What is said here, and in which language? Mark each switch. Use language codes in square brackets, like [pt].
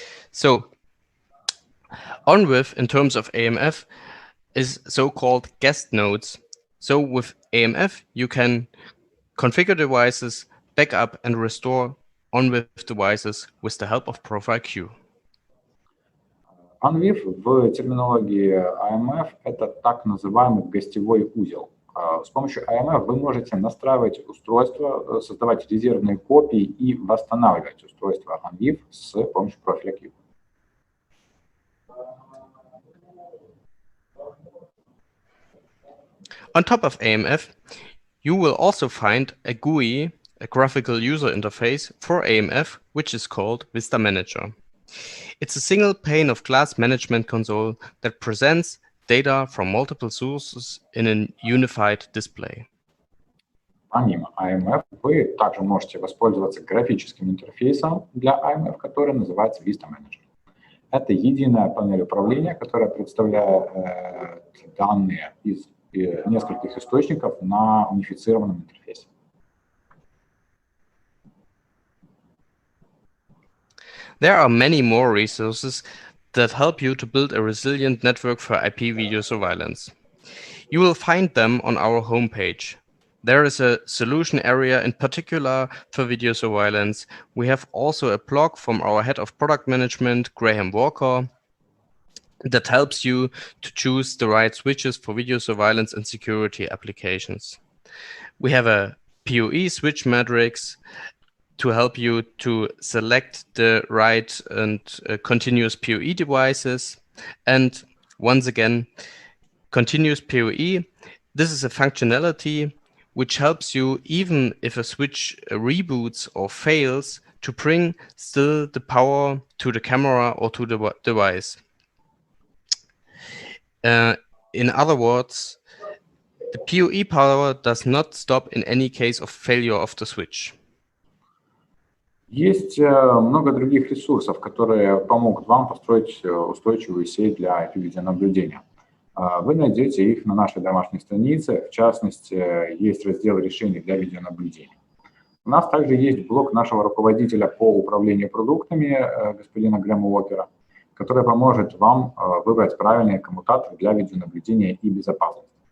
[en] So, OnWith in terms of AMF is so-called guest nodes. So with AMF, you can configure devices, backup and restore OnWith devices with the help of Profile Queue. [ru] OnWith в терминологии AMF – это так называемый гостевой узел. С помощью AMF вы можете настраивать устройство, создавать резервные копии и восстанавливать устройство OnWith с помощью профиля Queue. [en] On top of AMF, you will also find a GUI, a graphical user interface for AMF, which is called Vista Manager. It's a single pane of glass management console that presents data from multiple sources in a unified display. [ru] Помимо AMF, вы также можете воспользоваться графическим интерфейсом для AMF, который называется Vista Manager. Это единая панель управления, которая представляет данные из нескольких источников на унифицированном интерфейсе. [en] There are many more resources that help you to build a resilient network for IP video surveillance. You will find them on our homepage. There is a solution area in particular for video surveillance. We have also a blog from our head of product management, Graham Walker, that helps you to choose the right switches for video surveillance and security applications. We have a PoE switch matrix to help you to select the right and continuous PoE devices. And once again, continuous PoE, this is a functionality which helps you, even if a switch reboots or fails, to bring still the power to the camera or to the device. In other words, the PoE power does not stop in any case of failure of the switch. [ru] Есть много других ресурсов, которые помогут вам построить устойчивую сеть для IP-видеонаблюдения. Вы найдете их на нашей домашней странице, в частности, есть раздел решений для видеонаблюдения. У нас также есть блог нашего руководителя по управлению продуктами, господина Грэма Уокера, который поможет вам выбрать правильный коммутатор для видеонаблюдения и безопасности.